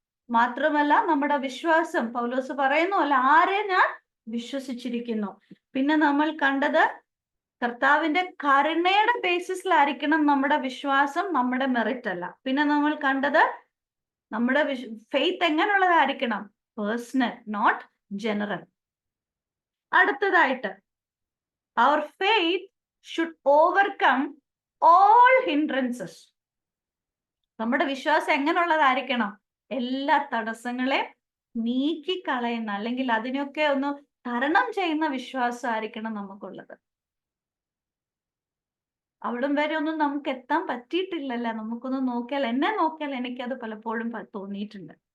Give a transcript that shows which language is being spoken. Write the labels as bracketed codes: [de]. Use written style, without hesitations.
[ml] മാത്രമല്ല നമ്മുടെ വിശ്വാസം, പൗലോസ് പറയുന്നു, അല്ല ആരെ ഞാൻ വിശ്വസിച്ചിരിക്കുന്നു. പിന്നെ നമ്മൾ കണ്ടത് കർത്താവിന്റെ കരുണയുടെ ബേസിസിലായിരിക്കണം നമ്മുടെ വിശ്വാസം, നമ്മുടെ മെറിറ്റ് അല്ല. പിന്നെ നമ്മൾ കണ്ടത് നമ്മുടെ ഫെയ്ത്ത് എങ്ങനെയുള്ളതായിരിക്കണം? [en] Personal, not general. [ml] അടുത്തതായിട്ട് [en] our faith should overcome all hindrances. [ml] നമ്മുടെ വിശ്വാസം എങ്ങനെയുള്ളതായിരിക്കണം? എല്ലാ തടസ്സങ്ങളെ നീക്കിക്കളയുന്ന, അല്ലെങ്കിൽ അതിനൊക്കെ ഒന്ന് തരണം ചെയ്യുന്ന വിശ്വാസമായിരിക്കണം നമുക്കുള്ളത്. അവിടം വരെ ഒന്നും നമുക്ക് എത്താൻ പറ്റിയിട്ടില്ലല്ലോ. നമുക്കൊന്ന് നോക്കിയാൽ, എന്നെ നോക്കിയാൽ എനിക്കത് പലപ്പോഴും തോന്നിയിട്ടുണ്ട്.